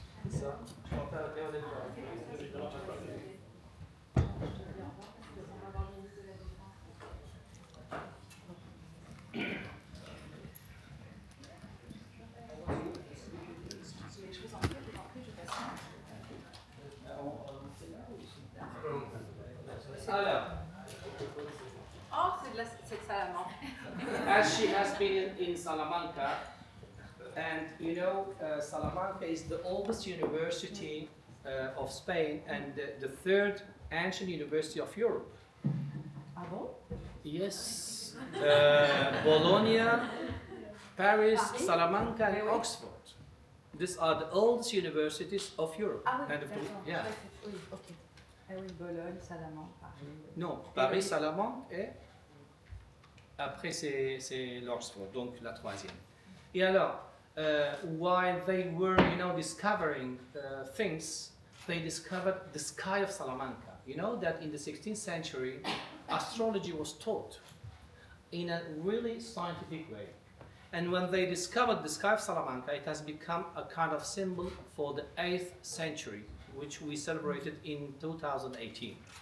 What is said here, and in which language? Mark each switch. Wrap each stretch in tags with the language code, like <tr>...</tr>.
<fr>Ça, je vais faire regarder Alors, c'est de Salamanque.</fr> <en>as she has been in Salamanca, and you know, Salamanca is the oldest university of Spain and the third ancient university of Europe.</en> <fr>Ah bon?</fr> <en>Yes. Bologna, Paris, Salamanca, and Oxford. These are the oldest universities of Europe.</en> <fr>Ah oui,</fr> <en>and of the,</en> <fr>d'accord.</fr> <en>yeah.</en> <fr>Oui, ok. Ah oui, Bologne, Salamanque, Paris. Non, Paris, Salamanque et après c'est l'Oxford, donc la troisième. Et alors,</fr> <en>while they were, discovering things, they discovered the sky of Salamanca. You know that in the 16th century, astrology was taught in a really scientific way. And when they discovered the sky of Salamanca, it has become a kind of symbol for the 8th century, which we celebrated in 2018.</en>